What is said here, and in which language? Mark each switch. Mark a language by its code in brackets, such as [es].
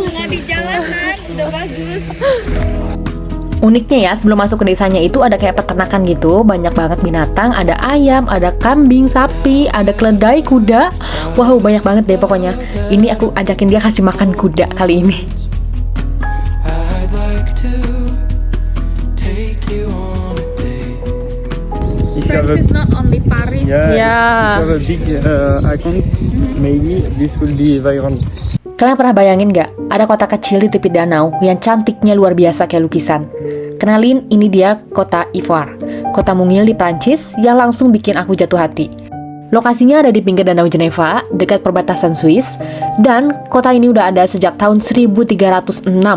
[id] Bunga di jalanan udah bagus. Uniknya ya, sebelum masuk ke desanya itu ada kayak peternakan gitu. Banyak banget binatang, ada ayam, ada kambing, sapi, ada keledai, kuda. Wow, banyak banget deh pokoknya. Ini aku ajakin dia kasih makan kuda kali ini. [en] I'd like to take you on a date. If you have France is not only Paris. yeah, Yeah. if you have a big account, maybe this will be viral. [id] Kalian pernah bayangin nggak, ada kota kecil di tepi danau yang cantiknya luar biasa kayak lukisan? Kenalin, ini dia kota Ivoire, kota mungil di Prancis yang langsung bikin aku jatuh hati. Lokasinya ada di pinggir danau Geneva, dekat perbatasan Swiss, dan kota ini udah ada sejak tahun 1306.